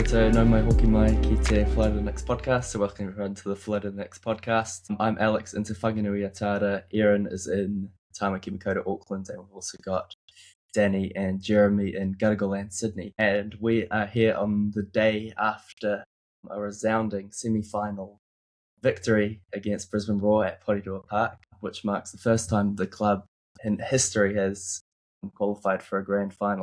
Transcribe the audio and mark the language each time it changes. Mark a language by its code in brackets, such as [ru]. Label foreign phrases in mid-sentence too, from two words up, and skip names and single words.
[mi] no mai hoki mai ki te Flood the Next podcast. [en] So welcome everyone to the Flood the Next podcast. I'm Alex in Te Whanganui Atara. Aaron is in Tamaki Makaurau, Auckland, and we've also got Danny and Jeremy in Gadigal, Sydney. And we are here on the day after a resounding semi-final victory against Brisbane Roar at Porirua Park, which marks the first time the club in history has qualified for a grand final.